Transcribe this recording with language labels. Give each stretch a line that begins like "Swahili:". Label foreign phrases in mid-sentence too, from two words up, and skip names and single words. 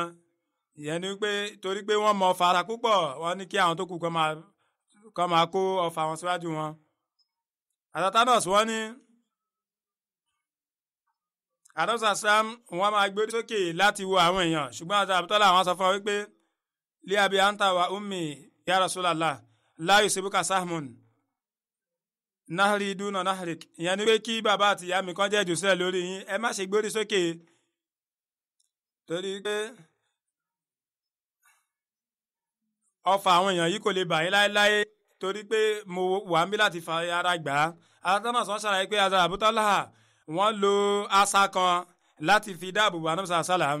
Yoruba: Ìyẹn ni wípé torí pé wọ́n mọ ọfà ara púpọ̀, wọ́n ní kí àwọn tó kù kọ́ máa kó ọfà wọn síwájú wọn. Atatanus wọ́n ní Ànábì sálàm wọ́n máa gbé sókè láti wo àwọn èèyàn, ṣùgbọ́n àti àbútọ́lá àwọn sọ fún wọn wípé
Arabic: لي أبي أنت وأمي يا رسول الله لا يصيبك سهم نحري دون نحرك.
Yoruba: Ìyẹn ni pé kí bàbá àti ìyá mi kan jẹ́ jù sílẹ̀ lórí yín, ẹ má ṣe gbórí sókè torí pé ọfà àwọn èèyàn yìí kò lè bà yín láéláé, torí pé mo wà ń bí láti fa ara gbà á. Atatanus wọ́n ṣàlàyé pé Hazrat Abu Talha wọ́n lo asà kan láti fi dáàbò bo Ànábì sálàm.